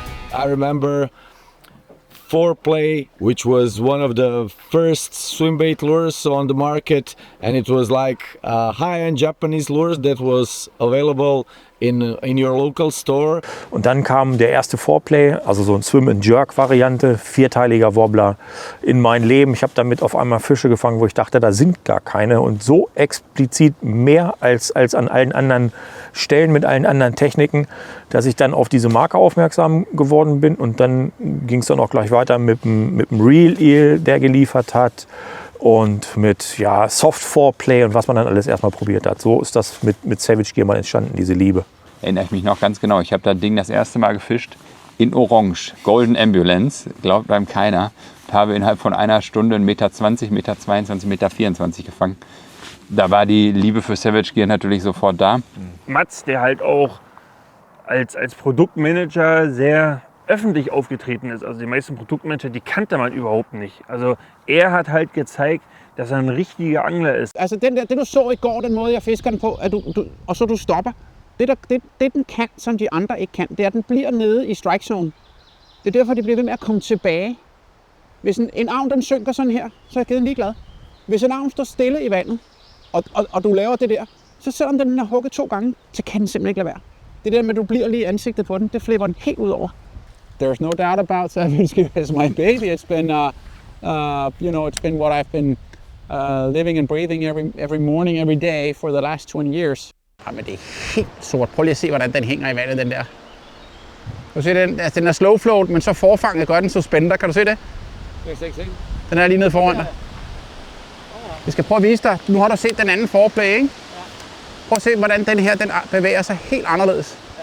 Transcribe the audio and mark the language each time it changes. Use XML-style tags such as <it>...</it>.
<en>I remember Foreplay, which was one of the first swim bait lures on the market, and it was like a high-end Japanese lure that was available in your local store.</en> <de>Und dann kam der erste Foreplay, also so ein Swim-and-Jerk-Variante, vierteiliger Wobbler in mein Leben. Ich habe damit auf einmal Fische gefangen, wo ich dachte, da sind gar keine. Und so explizit mehr als an allen anderen Stellen mit allen anderen Techniken, dass ich dann auf diese Marke aufmerksam geworden bin. Und dann ging es dann auch gleich weiter mit dem Real Eel, der geliefert hat. Und mit Soft Foreplay und was man dann alles erstmal probiert hat. So ist das mit Savage Gear mal entstanden, diese Liebe. Erinnere ich mich noch ganz genau. Ich habe das Ding das erste Mal gefischt in Orange, Golden Ambulance, glaubt einem keiner. Und habe innerhalb von einer Stunde 1,20 Meter, 1,22 Meter, 1,24 Meter gefangen. Da war die Liebe für Savage Gear natürlich sofort da. Mats, der halt auch als Produktmanager sehr öffentlich aufgetreten ist. Also die meisten Produktmanager, die kannte man überhaupt nicht. Also er hat halt gezeigt, dass er ein richtiger Angler ist.</de> <da>Altså det du så i går, den måde jeg fisker den på, at og så du stopper. Det den kan, som de andre ikke kan, det er, at den bliver nede i strike zone. Det er derfor, de bliver ved med at komme tilbage. Hvis en avn den synker sådan her, så er den ligeglad. Hvis en avn står stille i vandet, og du laver det der, så selvom den er hugget 2 gange, så kan den simpelthen ikke lade være. Det der med, at du bliver lige i ansigtet på den, det flipper den helt ud over.</da> <en>There's no doubt about Savage Gear as my baby. It's been, it's been what I've been living and breathing every morning, every day for the last 20 years.</en> <da>Jamen, det er helt sort. Prøv lige at se, hvordan den hænger i vandet, den der. Kan du se den? Altså, den er slow float, men så forfanget gør den suspender. Kan du se det? Den er lige nede foran dig. Jeg skal prøve at vise dig. Nu har du set den anden foreplay, ikke? Prøv at se, hvordan den her den bevæger sig helt anderledes.</da>